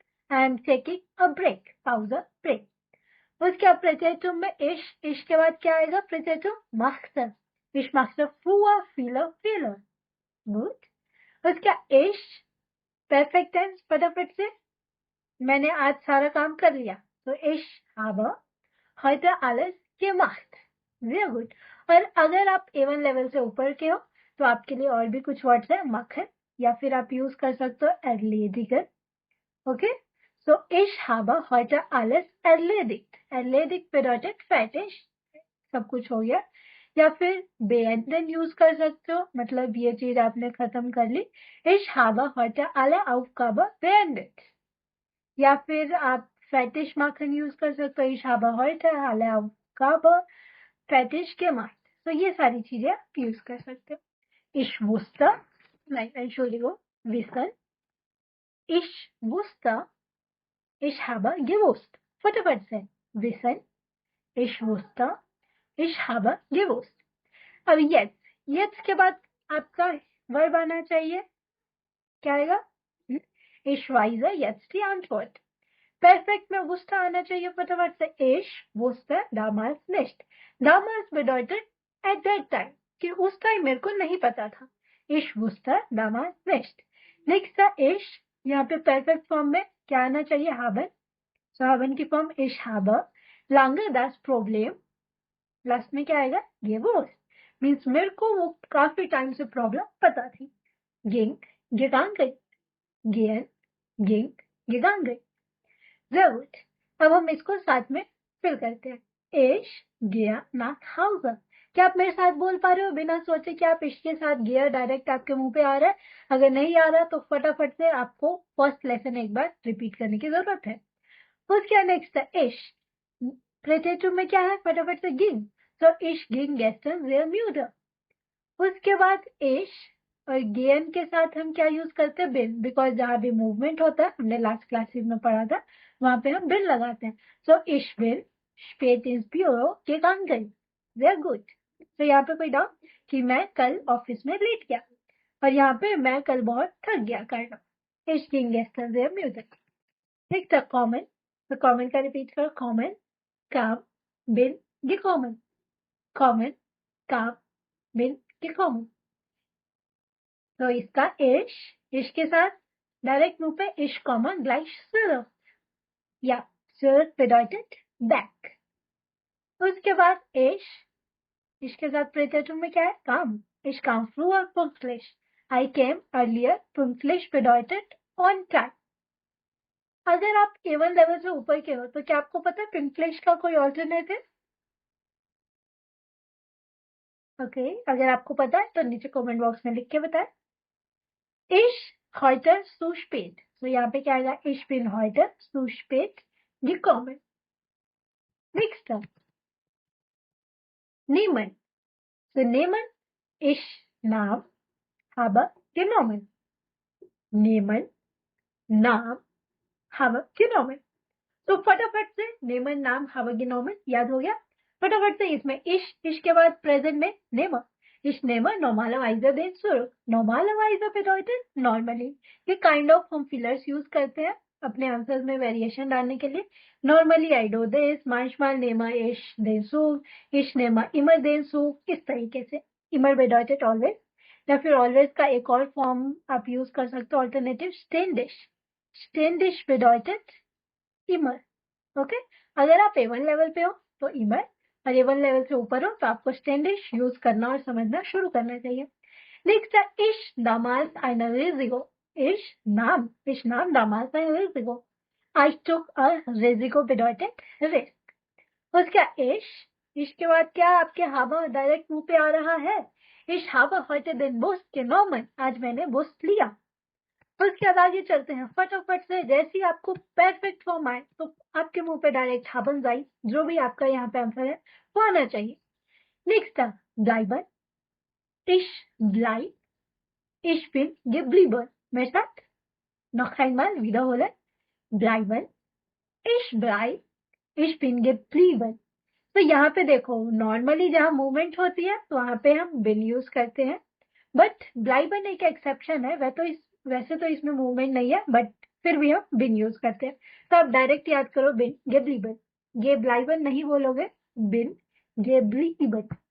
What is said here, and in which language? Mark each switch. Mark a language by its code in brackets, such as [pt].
[en] I am taking a break. Pause, break. [hi] उसके प्रेजेंटिव में इश के बाद क्या आएगा, प्रेजेंटिव machte. [de] Ich machte früher viele Fehler. [en] Good. [hi] उसका इश परफेक्ट टेंस, फटाफट से, मैंने आज सारा काम कर लिया, तो [de] ich habe heute alles gemacht. [hi] Very good. और अगर आप A1 लेवल से ऊपर के हो तो आपके लिए और भी कुछ वर्ड्स है, machen, या फिर आप यूज कर सकते हो erledigen. [de] ओके, so ich habe heute alles erledigt. erledigt bedeutet fertig, [hi] सब कुछ हो गया. या फिर beenden यूज कर सकते हो, मतलब ये चीज आपने खत्म कर ली. [de] ich habe heute alle Aufgaben beendet. [hi] या फिर आप [de] fertig machen [hi] यूज कर सकते हो, [de] ich habe heute alle Aufgaben fertig gemacht. [hi] तो ये सारी चीजें आप यूज कर सकते हो. [de] ich wusste, nein, Entschuldigung, wissen. ich wusste, ich habe gewusst. [hi] फटाफट से, [de] wissen, ich wusste, ich habe gewusst. [hi] अब jetzt के बाद आपका वर्ब आना चाहिए. क्या आएगा, [de] ich weiß jetzt die Antwort. [hi] Perfect में wusste आना चाहिए, फटाफट से, [de] ich wusste damals nicht. damals bedeutet [en] at that time, [hi] कि उस टाइम मेरे को नहीं पता था. [de] ich wusste damals nicht. [hi] Next था ich, यहाँ पे परफेक्ट फॉर्म में क्या आना चाहिए, haben. So haben की form [de] ich habe lange das Problem, [hi] last में क्या आएगा, gewusst, मीन्स मेरे को वो काफी टाइम से प्रॉब्लम पता थी. [de] ging, gegangen, gehen, ging, gegangen. Sehr gut. [hi] अब हम इसको साथ में फिल करते हैं. [de] ich gehe nach Hause. [hi] क्या आप मेरे साथ बोल पा रहे हो बिना सोचे कि आप इसके साथ gehe डायरेक्ट आपके मुंह पे आ रहा है? अगर नहीं आ रहा तो फटाफट से आपको फर्स्ट लेसन एक बार रिपीट करने की जरूरत है. उसके नेक्स्ट है ich. प्रेजेंटिव में क्या है, फटाफट से ging. [de] So ich ging gestern sehr müde. [hi] उसके बाद ich और gehen के साथ हम क्या यूज करते हैं, bin, बिकॉज जहाँ भी मूवमेंट होता है, हमने लास्ट क्लासेस में पढ़ा था, वहां पे हम bin लगाते हैं. [de] So ich bin spät ins Büro gegangen. Sehr gut. [hi] तो यहाँ पे कोई डाउट कि मैं कल ऑफिस में लेट गया, और यहाँ पे मैं कल बहुत थक गया करना. [de] ich ging gestern sehr müde. [hi] Next है कॉमन. तो कॉमन का रिपीट करो, common, kam, bin, gekommen. [de] कॉमन, kam, bin, gekommen. [hi] तो इसका इश के साथ डायरेक्ट मुंह पे इश कॉमन [de] gleich zurück, [hi] या [de] zurück bedeutet back. [hi] उसके बाद इश के साथ प्रेजेंटिव में क्या है, kam. [de] Ich kam früher pünktlich. [en] I came earlier. [de] Pünktlich bedeutet [en] on time. [hi] अगर आप A1 लेवल से ऊपर के हो तो क्या आपको पता है पिंकलिश का कोई ऑल्टरनेट है? ओके, अगर आपको पता है तो नीचे कमेंट बॉक्स में लिख के बताएं। [de] Ich heute zu spät, [hi] तो यहाँ पे क्या आएगा, [de] ich bin heute zu spät gekommen। नेक्स्ट nehmen, so nehmen, ich nahm, habe genommen, nehmen, नाम, habe genommen। [hi] तो फटाफट से nehmen, नाम, habe genommen याद हो गया। फटाफट से इसमें इश के बाद प्रेजेंट में nehme, [de] ich nehme normalerweise den Zug। normalerweise bedeutet [en] normally। [hi] ये काइंड ऑफ हम फिलर्स यूज करते हैं अपने आंसर्स में वेरिएशन डालने के लिए। [en] normally I do this, [de] manchmal nehme ich den Zug, ich nehme immer den Zug, [hi] इस तरीके से। [de] immer bedeutet always, [hi] या फिर always का एक और फॉर्म आप यूज कर सकते हो alternative, ständig। [de] ständig bedeutet immer। [hi] Okay, अगर आप A1 लेवल पे हो तो immer, और A1 लेवल से ऊपर हो तो आपको ständig यूज करना और समझना शुरू करना चाहिए। [de] नेक्स्ट है ich damals eine Risiko। ich nahm damals ein Risiko। [en] I took a Risiko bedeutet risk। [hi] उसका ich के बाद क्या आपके habe डायरेक्ट मुंह पे आ रहा है। [de] ich habe heute den Bus genommen, [hi] आज मैंने बस लिया। उसके बाद आगे चलते हैं फटाफट से। जैसे ही आपको परफेक्ट फॉर्म आए तो आपके मुंह पे डायरेक्ट haben sein, जो भी आपका यहाँ पे आंसर है वो आना चाहिए। [de] नेक्स्ट है bleiben, ich bleib, ich bin geblieben। [hi] मेरे साथ [de] noch einmal wiederholen, bleiben, ich bleib, ich bin geblieben। [hi] तो यहाँ पे देखो, नॉर्मली जहाँ मूवमेंट होती है तो वहां पे हम बिन यूज करते हैं, बट ब्लाइबन एक एक्सेप्शन है। वैसे तो इसमें मूवमेंट नहीं है, बट फिर भी हम बिन यूज करते हैं। तो आप डायरेक्ट याद करो बिन, गेब्लीबन। ये ब्लाइबन नहीं बोलोगे, बिन, गेब्लीबन।